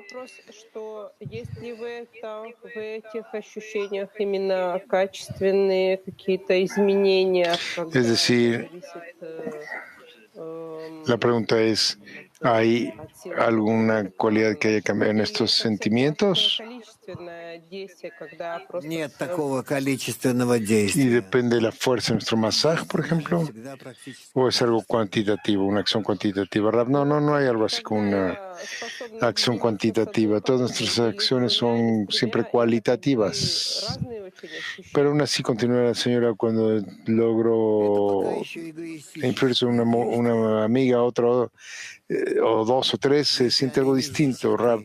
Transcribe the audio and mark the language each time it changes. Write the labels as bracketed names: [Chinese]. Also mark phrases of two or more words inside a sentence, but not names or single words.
[Spanish] Es decir, la pregunta es, ¿hay alguna cualidad que haya cambiado en estos sentimientos? [Russian] действия, когда просто... Нет такого количественного [Spanish] Y [Russian] действия. [Spanish] depende de la fuerza de nuestro masaje, por ejemplo, o es algo cuantitativo, una acción cuantitativa. Rab, no hay algo así como una acción cuantitativa. Todas nuestras acciones son siempre cualitativas. Pero aún así, continúa la señora, cuando logro influir sobre una amiga, otra, o dos o tres, se siente algo distinto, Rab.